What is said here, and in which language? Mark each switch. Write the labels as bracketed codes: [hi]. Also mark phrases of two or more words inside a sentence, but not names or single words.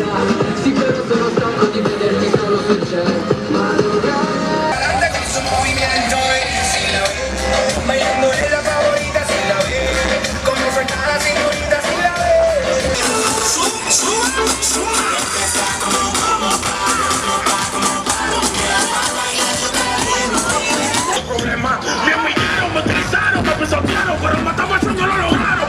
[it] Sì, però sono stanco di vederti solo sul jet. Ma [es] Anda con su movimiento, si la ve. Bailando es la favorita, si la ve. Como suelta la señorita, si la ve. Problema, me humillaron, me utilizaron, me pisotearon, pero matamos eso no lo lograron.